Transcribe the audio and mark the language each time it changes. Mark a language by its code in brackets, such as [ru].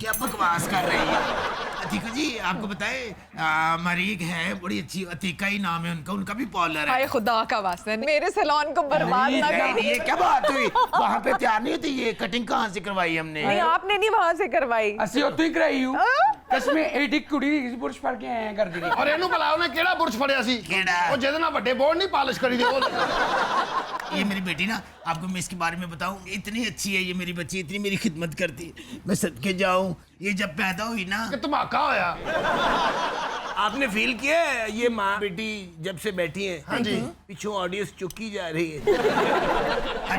[hi] क्या बकवास कर रही है? अतीका जी, आपको बताए हमारी एक है बड़ी अच्छी, अतीका ही नाम है उनका, उनका भी पार्लर है। हाय खुदा का वास्ता, मेरे सैलून को बर्बाद ना कर। ये क्या बात हुई? वहाँ पे तैयार नहीं होती, ये कटिंग कहाँ से करवाई हमने? नहीं, आपने नहीं वहाँ से करवाई। [pa] ਅਸੀਂ ਉੱਥੋਂ ਹੀ ਕਰਾਈ ਹੂੰ ਕਸਮੇ ਐਡੀ ਕੁੜੀ ਬੁਰਸ਼ ਫੜ ਕੇ ਆਇਆ ਕਰਦੀ ਰਹੀ। [hi] और [pa] ਇਹਨੂੰ ਭਲਾ ਉਹਨੇ ਕਿਹੜਾ ਬੁਰਸ਼ ਫੜਿਆ ਸੀ? ਉਹ ਜਿਹਦੇ ਨਾਲ ਵੱਡੇ ਬੋਰਡ नहीं पालिश करी दे। [hi] ये मेरी बेटी ना, आपको मैं इसके बारे में बताऊं, इतनी अच्छी है ये मेरी बच्ची, इतनी मेरी खिदमत करती है, मैं सदके जाऊं। ये जब पैदा हुई ना, [pa] कि धमाका होया। [hi] आपने फील किया है ये माँ बेटी जब से बैठी है? हाँ जी। पीछे ऑडियंस चुकी जा रही है।